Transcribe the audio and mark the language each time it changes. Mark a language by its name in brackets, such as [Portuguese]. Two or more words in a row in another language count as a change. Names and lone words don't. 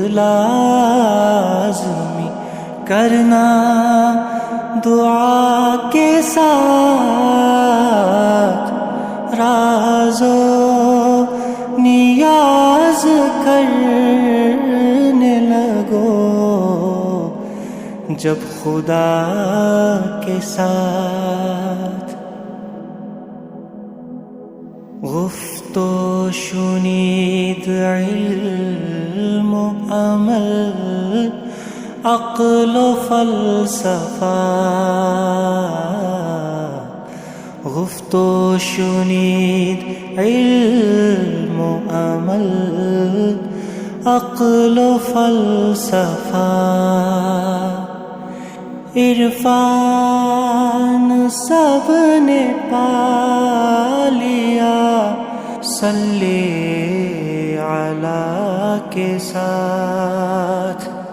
[Urdu] لازمی کرنا دعا کے ساتھ، راز و نیاز کرنے لگو جب خدا کے ساتھ، گفت و شنید علم و عمل عقل و فلسفہ، گفت و شنید علم و عمل عقل و فلسفہ، عرفان سب نے پا لیا [Arabic] صلی علی [Urdu] کے ساتھ،